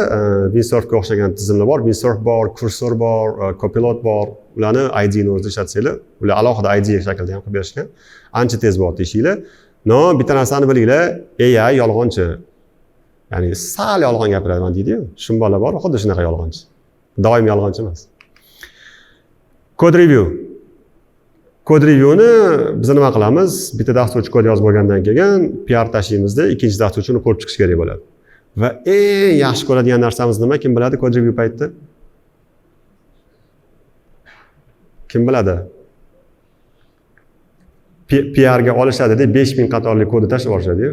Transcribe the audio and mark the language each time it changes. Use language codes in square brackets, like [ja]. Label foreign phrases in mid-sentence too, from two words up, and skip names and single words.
[uz] Windsurfga o'xshagan tizimlar bor, Windsurf bor, Cursor bor, Copilot bor. Ularni IDE ni o'zida ishlatsanglar, ular alohida IDE shaklida ham qilib berishgan. Ancha tez bo'lyapti ishinglar. No, bitta narsani bilinglar, AI yolg'onchi. Ya'ni sal yolg'on gapiraman deydi-yu. Shunbola bor, xuddi shunaqa yolg'onchi. Doim yolg'onchi emas. [en] Code review. Code reviewni [uz] biz nima qilamiz? Bitta dasturchi kod yozib bo'lgandan keyin PR tashlaymizda, ikkinchi dasturchi uni ko'rib chiqish kerak bo'ladi. Va eng yaxshi ko'radigan narsamiz nima? Kim biladi [en] code review [uz] paytida? Kim biladi? PR ga olishadi-da, 5000 qatorli kodni tashlab yuborishadi-yu.